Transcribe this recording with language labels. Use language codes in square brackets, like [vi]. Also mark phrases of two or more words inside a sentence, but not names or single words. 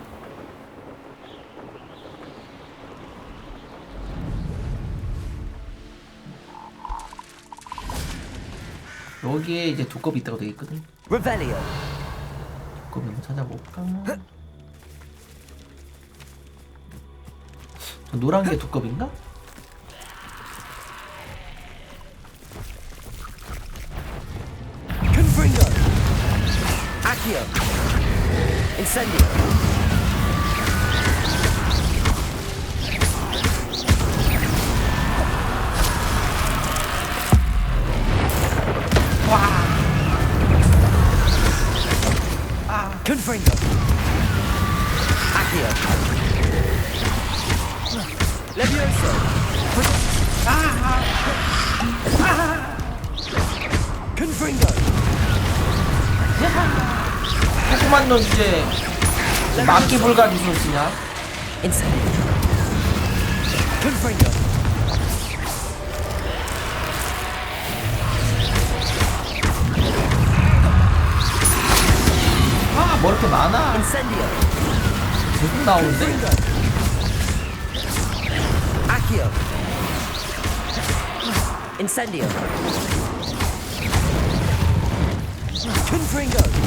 [ko] 여기에 이제 두꺼비 있다고 되어있거든. [la] Revelio. [ko] 두꺼비 한번 찾아볼까? 저 노란 게 두꺼비인가? [la] Confringo. Accio. Incendio. Confringo. Accio. Levioso. Confringo. [ko] 조그만 놈 이제 막기 불가 기술 쓰냐? [la] Incendio. Confringo. [ko] 아, 뭐 이렇게 많아? [la] Incendio. [ko] 계속 나오는데? [la] Accio. Incendio. Confringo.